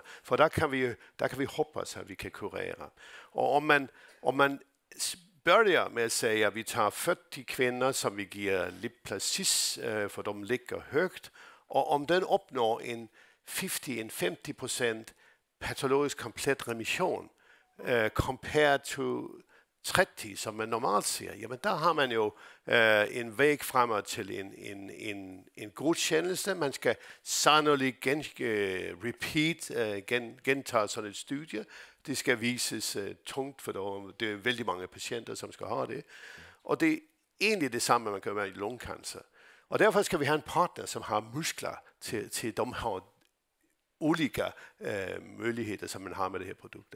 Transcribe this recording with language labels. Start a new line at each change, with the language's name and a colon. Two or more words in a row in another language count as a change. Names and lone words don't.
Swedish: För där kan vi hoppas att vi kan kurera. Och om man börjar med att säga att vi tar 40 kvinnor som vi ger Liplasis, för de ligger högt, och om den uppnår en 50% patologisk komplett remission
English: compared to
Swedish: 30 som man normalt ser, jamen där har man ju en väg framåt till en godkännelse. Man ska sannolikt genta sådan et studie. Det ska visas tungt, för det är väldigt många patienter som ska ha det. Och det är egentligen detsamma man kan göra i lungcancer. Och därför ska vi ha en partner som har muskler till de här olika möjligheter som man har med det här produktet.